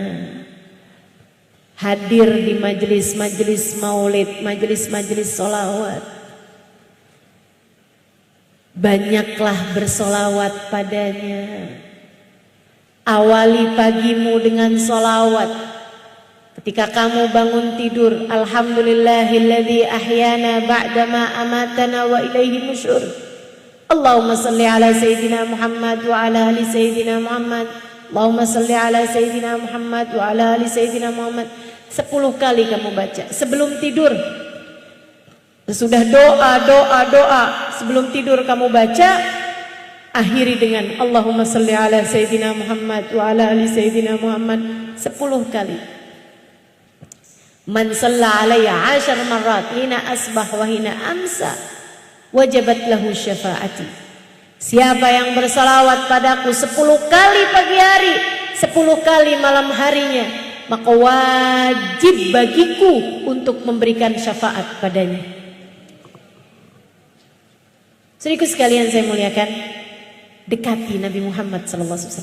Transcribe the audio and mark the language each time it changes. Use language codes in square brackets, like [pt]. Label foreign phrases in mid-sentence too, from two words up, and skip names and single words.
[id] Hadir di majelis-majelis maulid, majelis-majelis solawat. Banyaklah bersolawat padanya. Awali pagimu dengan solawat. Ketika kamu bangun tidur, [ar] الحمد لله الذي أحيانا بعد ما أماتنا وإليه النشور. اللهم صل على سيدنا محمد وعلى آل سيدنا محمد. اللهم صل على سيدنا محمد وعلى آل سيدنا محمد. [id] 10 kali kamu baca sebelum tidur. Sesudah doa sebelum tidur kamu baca, akhiri dengan [ar] اللهم صل على سيدنا محمد وعلى آل سيدنا محمد [id] 10 kali. [ar] من صلى علي 10 مرات حين أصبح وحين أمسى وجبت له شفاعتي. [id] Siapa yang bersalawat padaku 10 kali pagi hari, 10 kali malam harinya, maka wajib bagiku untuk memberikan syafaat padanya. Saudaraku sekalian saya muliakan, dekati Nabi Muhammad SAW.